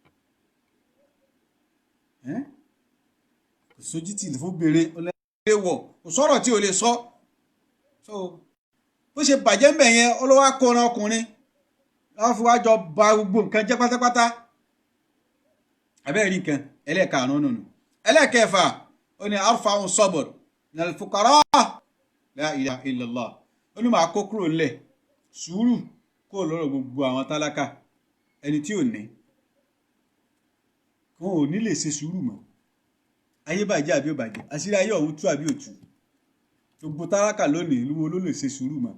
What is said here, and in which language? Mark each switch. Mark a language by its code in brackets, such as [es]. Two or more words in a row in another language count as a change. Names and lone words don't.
[yo] kò sójú tì fóbìnrin ọlẹ́wọ̀ kò sọ̀rọ̀ tí o lè sọ. bó ṣe bàjẹ́ ń bẹ̀ yẹn ọlọ́wà kóran ọkùnrin wọ́n fi wá jọ ba gbogbo nǹkan jẹ́ pátápátá. abẹ́rẹ́ nǹkan ẹlẹ́ẹ̀karùn-ún nù. ẹlẹ́ẹ̀kẹfà ó ní [ar] أرفع صبر من الفقراء لا إله إلا الله. [yo] ó ní màá kó kúrò ńlẹ̀ sùúrù kó lọ́rọ̀ gbogbo àwọn tálákà ẹni tí ò ní wọn ò ní lè ṣe sùúrù mọ́. ayé bàjẹ́ àbí ò bàjẹ́, àṣírí ayé ọ̀hún tú àbí ò tú. gbogbo tálákà lónìí ló lè ṣe sùúrù mọ́.